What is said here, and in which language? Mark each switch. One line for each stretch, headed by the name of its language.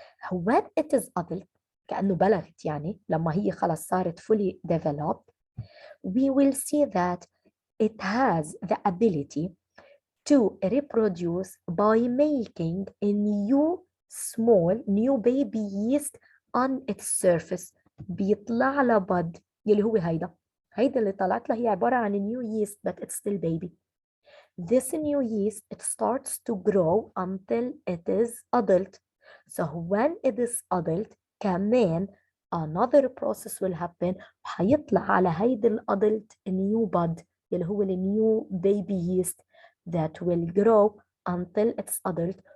English: When it is adult
Arabic: كأنه بلغت، يعني لما هي خلاص صارت
English: fully developed, we will see that it has the ability to reproduce by making a new baby yeast on its surface.
Arabic: بيطلع لها بد يلي هو هيدا اللي طلعت لها هي عبارة عن
English: new yeast but it's still baby. This new yeast, it starts to grow until it is adult. So when it is adult كمان another process will happen،
Arabic: وحيطلع على هيدا الادلت
English: new bud
Arabic: اللي هو
English: new baby yeast that will grow until it's adult.